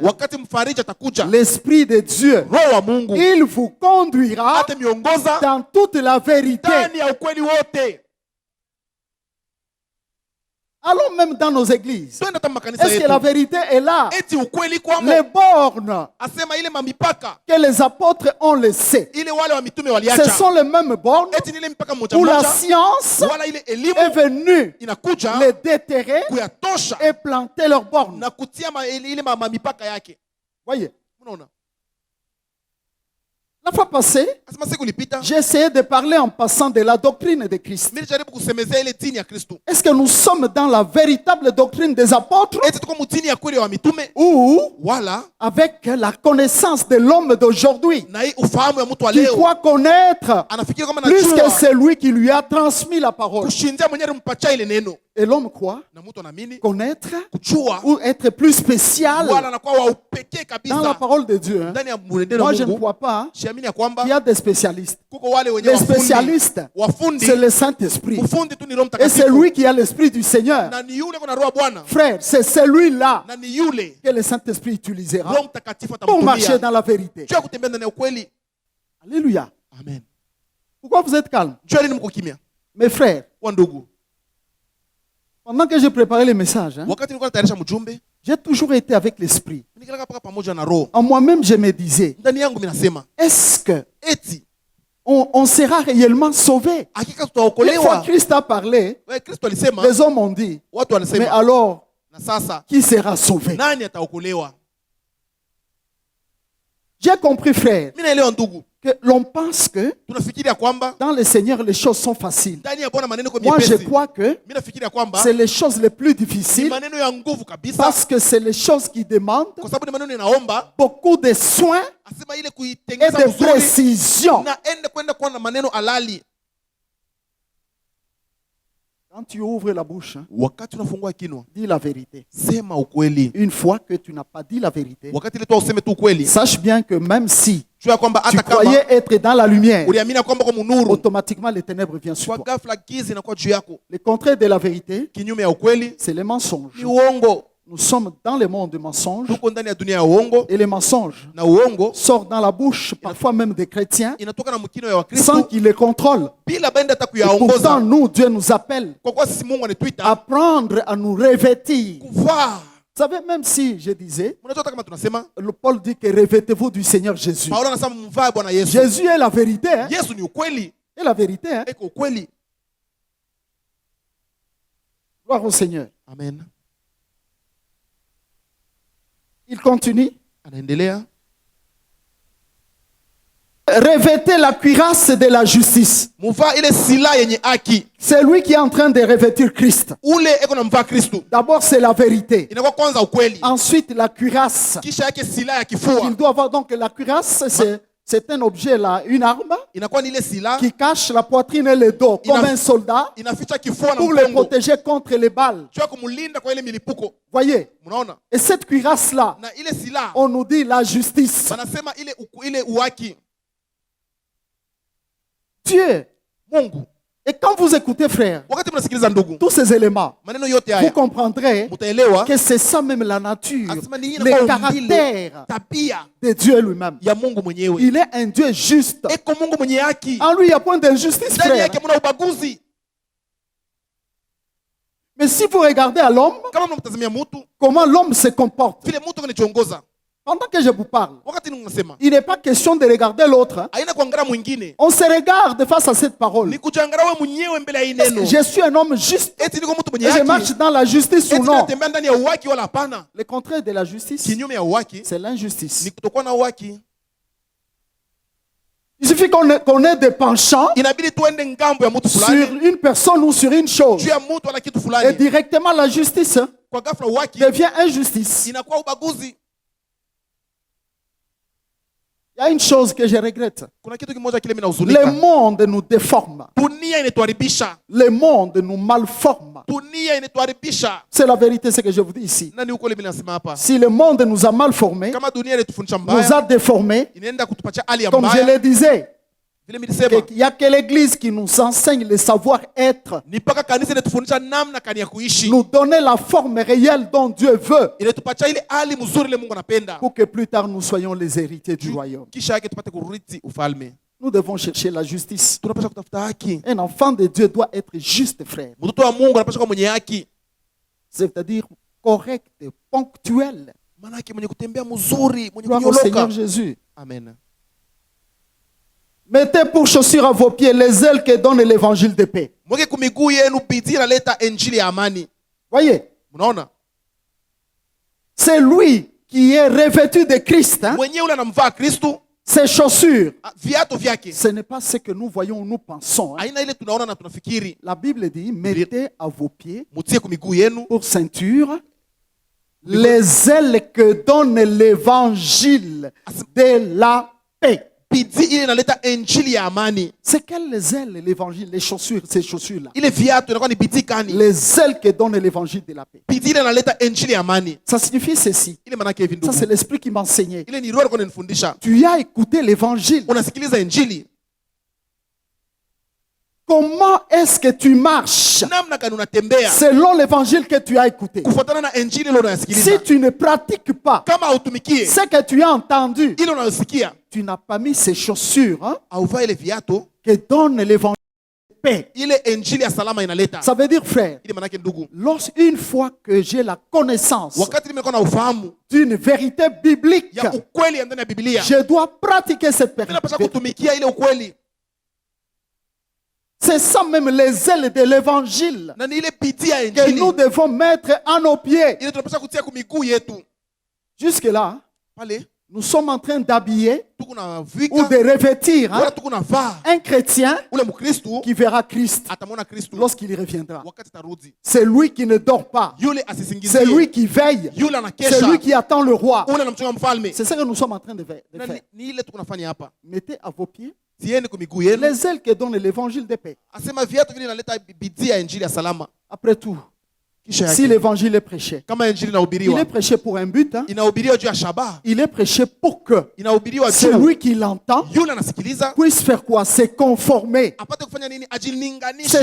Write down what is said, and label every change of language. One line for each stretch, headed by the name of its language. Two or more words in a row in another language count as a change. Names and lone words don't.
Swahili: wakati mfariji atakuja,
French: l'Esprit de Dieu,
Swahili: Roho wa Mungu
French: il vous conduira
Swahili: atamiongoza
French: dans toute la vérité.
Swahili: ndani ya ukweli wote.
French: Allons même dans nos églises.
Swahili: Twende hata makanisa
French: Est-ce que la
Swahili: yetu.
French: vérité est là?
Swahili: Eti ukweli kwamo.
French: Les bornes
Swahili: Asema ile mamipaka
French: que les apôtres ont laissées,
Swahili: ile wale wa mitume
French: ce
Swahili: waliacha.
French: sont les mêmes bornes
Swahili: Eti ni ile mpaka moja
French: où la
Swahili: moja
French: science
Swahili: wala ile
French: est
Swahili: elimu
French: venue
Swahili: inakuja
French: les déterrer
Swahili: kuyatosha
French: et planter leurs bornes.
Swahili: na kutia ile mamipaka yake.
French: Voyez,
Swahili: Unaona?
French: la fois passée,
Swahili: Asema siku ilipita
French: j'ai essayé de parler en passant de la doctrine de Christ.
Swahili: mimi nilijaribu kusemezea ile dini ya Kristo.
French: Est-ce que nous sommes dans la véritable doctrine des apôtres
Swahili: Eti tuko mtini ya kweli wa mitume
French: ou
Swahili: wala
French: avec la connaissance de l'homme d'aujourd'hui
Swahili: na hii ufahamu ya mtu wa
French: qui
Swahili: leo
French: croit connaître
Swahili: anafikiri kama
French: plus que
Swahili: najua
French: celui qui lui a transmis la parole?
Swahili: kushindia mwenyewe mpacha ile neno.
French: Et l'homme croit
Swahili: na mtu anaamini
French: connaître
Swahili: kujua
French: ou être plus spécial
Swahili: wala anakuwa wa upekee
French: dans la
Swahili: kabisa
French: parole de Dieu. Hein.
Swahili: ndani ya mwenendo
French: Moi,
Swahili: wa
French: je ne
Swahili: Mungu.
French: crois pas
Swahili: Siamini ya kwamba
French: qu'il y a des spécialistes.
Swahili: kuko wale wenye
French: Les spécialistes,
Swahili: wafundi
French: c'est le Saint-Esprit.
Swahili: ufundi tu ni Roho
French: Et c'est
Swahili: Mtakatifu
French: lui qui a l'Esprit du Seigneur.
Swahili: na ni yule kuna roho ya Bwana
French: Frère, c'est celui-là
Swahili: na ni yule
French: que le Saint-Esprit utilisera
Swahili: Roho Mtakatifu
French: pour marcher
Swahili: atamtumia
French: dans la vérité.
Swahili: juu ya kutembea ndani ya ukweli.
French: Alléluia.
Swahili: Amen.
French: Pourquoi vous êtes calme?
Swahili: Juu ya nini mko kimya
French: Mes frères,
Swahili: wa ndugu?
French: pendant que je préparais les messages, hein,
Swahili: Wakati nilikuwa natayarisha mjumbe
French: j'ai toujours été avec l'Esprit.
Swahili: nikalaka paka pamoja na roho
French: En moi-même, je me disais,
Swahili: ndani yangu. Mimi nasema
French: est-ce que
Swahili: eti
French: on sera réellement sauvé?
Swahili: hakika
French: Une fois
Swahili: tutaokolewa.
French: Christ a parlé,
Swahili: Wewe Kristo alisema,
French: les hommes ont dit,
Swahili: watu
French: mais
Swahili: wanasema,
French: alors,
Swahili: na sasa
French: qui sera sauvé?
Swahili: nani ataokolewa?
French: J'ai compris, frère,
Swahili: Mimi naelewa ndugu,
French: que l'on pense que
Swahili: tunafikiria kwamba
French: dans le Seigneur, les choses sont faciles.
Swahili: ndani ya Bwana maneno kwa
French: Moi, je
Swahili: miepesi.
French: crois que
Swahili: Mimi nafikiria kwamba
French: c'est les choses les plus
Swahili: ni
French: difficiles
Swahili: maneno ya nguvu kabisa,
French: parce que c'est les choses qui demandent
Swahili: kwa sababu ni maneno yanaomba,
French: beaucoup de soins
Swahili: asema ile
French: et
Swahili: kuitengeneza
French: de
Swahili: vizuri
French: précision.
Swahili: na ende kwenda kuwa na maneno halali.
French: Quand tu ouvres la bouche, hein,
Swahili: Wakati unafungua kinywa,
French: dis la vérité.
Swahili: sema ukweli.
French: Une fois que tu n'as pas dit la vérité,
Swahili: Wakati ile tu useme tu ukweli,
French: sache bien que même si
Swahili: jua kwamba
French: tu
Swahili: hata kama
French: croyais être dans la lumière,
Swahili: uliamini kwamba kwa munuru,
French: automatiquement les ténèbres viennent sur
Swahili: kwa
French: toi.
Swahili: ghafla giza inakuwa juu yako.
French: Le contraire de la vérité,
Swahili: Kinyume ya ukweli
French: c'est les mensonges.
Swahili: ni uongo.
French: Nous sommes dans le monde du mensonge
Swahili: Tuko ndani ya dunia ya uongo,
French: et les mensonges
Swahili: na uongo
French: sortent dans la bouche, parfois même des chrétiens,
Swahili: inatoka na mkino ya
French: sans
Swahili: Wakristo
French: qu'ils les contrôlent.
Swahili: bila benda hata
French: Et pourtant,
Swahili: kuyaongoza.
French: nous, Dieu nous appelle
Swahili: Kwa kuwa sisi Mungu anatuita
French: à apprendre à nous revêtir. Vous
Swahili: kuvaa.
French: savez, même si je disais,
Swahili: Mnajua hata kama tunasema
French: le Paul dit que revêtez-vous du Seigneur Jésus.
Swahili: Paulo anasema mvae Bwana Yesu.
French: Jésus est la vérité. Hein?
Swahili: Yesu ni ukweli,
French: Et la vérité. Hein?
Swahili: eko ukweli.
French: Gloire au Seigneur.
Swahili: Amen.
French: Il continue.
Swahili: Anaendelea,
French: Revêtez la cuirasse de la justice.
Swahili: muvaa ile silaha yenye haki.
French: C'est lui qui est en train de revêtir Christ.
Swahili: Ule eko na mvaa Kristo,
French: D'abord, c'est la vérité.
Swahili: inakuwa kwanza ukweli,
French: Ensuite, la cuirasse.
Swahili: kisha yake silaha ya kifua.
French: Il doit avoir donc la cuirasse, c'est un objet là, une arme
Swahili: Inakuwa ni ile silaha
French: qui cache la poitrine et le dos comme un soldat
Swahili: inaficha kifua na
French: pour le
Swahili: mgongo,
French: protéger contre les balles.
Swahili: juu ya kumlinda kwa ile milipuko.
French: Voyez.
Swahili: Mnaona?
French: Et cette cuirasse-là,
Swahili: Na ile silaha
French: on nous dit la justice.
Swahili: wanasema ile uhaki.
French: Dieu.
Swahili: Mungu,
French: Et quand vous écoutez, frère,
Swahili: wakati mnasikiliza ndugu,
French: tous ces éléments,
Swahili: maneno yote
French: vous
Swahili: haya
French: comprendrez
Swahili: mutaelewa
French: que c'est ça même la nature,
Swahili: asema ni hii
French: le
Swahili: inakuwa
French: caractère
Swahili: tabia
French: de Dieu lui-même.
Swahili: ya Mungu mwenyewe.
French: Il est un Dieu juste.
Swahili: Eko Mungu mwenye haki,
French: En lui, il n'y a point d'injustice,
Swahili: ndani
French: frère.
Swahili: yake mna ubaguzi.
French: Mais si vous regardez à l'homme,
Swahili: Kama mnamtazamia mtu
French: comment l'homme se comporte,
Swahili: vile mtu anachongoza,
French: pendant que je vous parle,
Swahili: wakati ninasema
French: il n'est pas question de regarder l'autre. Hein.
Swahili: haina kuangalia mwingine,
French: On se regarde face à cette parole.
Swahili: ni kujiangalia wewe mwenyewe mbele ya hii
French: Est-ce que
Swahili: neno.
French: je suis un homme juste
Swahili: Eti niko mtu mwenye
French: et je marche
Swahili: haki,
French: dans la justice ou
Swahili: eti
French: non?
Swahili: natembea ndani ya uhaki wala hapana.
French: Le contraire de la justice,
Swahili: Kinyume ya uhaki
French: c'est l'injustice.
Swahili: ni kutokuwa na uhaki.
French: Il suffit qu'on ait des penchants
Swahili: Inabidi tuende ngambo ya mtu
French: sur
Swahili: fulani,
French: une personne ou sur une chose.
Swahili: juu ya mtu wala kitu
French: Et
Swahili: fulani,
French: directement, la justice hein,
Swahili: kwa ghafla uhaki
French: devient injustice.
Swahili: inakuwa ubaguzi.
French: Il y a une chose que je regrette.
Swahili: Kuna kitu kimoja kile mimi
French: Le
Swahili: nahuzunika,
French: monde nous déforme.
Swahili: dunia inatuharibisha,
French: Le monde nous malforme.
Swahili: dunia inatuharibisha.
French: C'est la vérité, ce que je vous dis ici.
Swahili: Nani uko mimi nasema hapa,
French: Si le monde nous a malformés,
Swahili: kama dunia inatufundisha
French: nous a
Swahili: mbaya,
French: déformés,
Swahili: inaenda kutupatia hali ya
French: comme je
Swahili: mbaya.
French: le disais,
Swahili: Vile nilisema
French: il n'y a que l'Église qui nous enseigne le savoir-être,
Swahili: ni mpaka kanisa inatufundisha namna kani ya kuishi,
French: nous donner la forme réelle dont Dieu veut,
Swahili: inatupatia ile hali mzuri ile Mungu anapenda,
French: pour que plus tard nous soyons les héritiers du royaume.
Swahili: kisha yake tupate kurithi ufalme.
French: Nous devons chercher la justice.
Swahili: Tunapaswa kutafuta haki.
French: Un enfant de Dieu doit être juste, frère.
Swahili: Mtoto wa Mungu anapaswa kuwa mwenye haki,
French: C'est-à-dire correct, ponctuel.
Swahili: maana yake mwenye kutembea mzuri, mwenye
French: Gloire au Seigneur
Swahili: kunyoloka.
French: Jésus.
Swahili: Amen.
French: Mettez pour chaussure à vos pieds les ailes que donne l'évangile de paix.
Swahili: Mweke kumiguu yenu bidii inaleta injili ya amani.
French: Voyez,
Swahili: Mnaona?
French: c'est lui qui est revêtu de Christ. Hein?
Swahili: Mwenyewe ule anamvaa Kristo,
French: Ses chaussures,
Swahili: viatu vyake
French: ce n'est pas ce que nous voyons, nous pensons. Hein?
Swahili: aina ile tunaona na tunafikiri.
French: La Bible dit, mettez à vos pieds
Swahili: Mutie kumiguu yenu
French: pour ceinture les ailes que donne l'évangile de la paix.
Swahili: bidii ile inaleta injili ya amani.
French: C'est quelles ailes l'évangile, les chaussures, ces chaussures-là?
Swahili: Ile viatu inakuwa ni bidii gani?
French: Les ailes que donne l'évangile de la paix.
Swahili: Bidii ile inaleta injili ya amani.
French: Ça signifie ceci.
Swahili: Ile maana yake hivi
French: Ça,
Swahili: ndugu.
French: c'est l'esprit qui m'enseignait.
Swahili: Ile ni roho alikuwa ananifundisha.
French: Tu as écouté l'évangile.
Swahili: Unasikiliza injili.
French: Comment est-ce que tu marches
Swahili: Namna gani unatembea
French: selon l'évangile que tu as écouté?
Swahili: kufuatana na injili ile unayosikiliza.
French: Si tu ne pratiques pas
Swahili: Kama hautumikie
French: ce que tu as entendu,
Swahili: ile unayosikia,
French: tu n'as pas mis ces chaussures
Swahili: hauvai ile viatu
French: que donne l'évangile de paix.
Swahili: ile injili ya salama inaleta.
French: Ça veut dire, frère,
Swahili: Ile maana yake ndugu,
French: une fois que j'ai la connaissance
Swahili: wakati nimekuwa na ufahamu
French: d'une vérité biblique,
Swahili: ya ukweli ya ndani ya Biblia,
French: je dois pratiquer cette
Swahili: mimi napaswa
French: vérité.
Swahili: kutumikia ile ukweli.
French: C'est ça même les ailes de l'évangile
Swahili: Na ni ile bidii ya
French: que nous
Swahili: injili
French: devons mettre à nos pieds.
Swahili: ile tunapaswa kutia kwa miguu yetu.
French: Jusque-là,
Swahili: Pale
French: nous sommes en train d'habiller
Swahili: tuko na
French: ou
Swahili: vika
French: de revêtir
Swahili: wala tuko na vaa
French: un chrétien
Swahili: ule Mkristo
French: qui verra Christ
Swahili: atamwona Kristo
French: lorsqu'il reviendra.
Swahili: wakati tarudi.
French: C'est lui qui ne dort pas.
Swahili: Yule
French: C'est
Swahili: asisingizie,
French: lui qui veille.
Swahili: yule
French: C'est
Swahili: anakesha,
French: lui qui attend le roi.
Swahili: ule anamchunga mfalme.
French: C'est ce que nous sommes en train de faire.
Swahili: Na ni ile tuko nafanya hapa.
French: Mettez à vos pieds
Swahili: Tieni kwa miguu yenu.
French: les ailes que donne l'évangile de paix.
Swahili: Asema viatu vile inaleta bidii ya injili ya salama.
French: Après tout,
Swahili: Kisha
French: si
Swahili: yake
French: l'évangile est prêché,
Swahili: kama injili
French: il est
Swahili: inahubiriwa,
French: prêché pour un but.
Swahili: inahubiriwa juu ya shabaha,
French: Il est prêché pour que
Swahili: inahubiriwa juu
French: celui qui l'entend
Swahili: yule anasikiliza
French: puisse faire quoi? Se conformer.
Swahili: apate kufanya nini?
French: C'est
Swahili: Ajilinganishe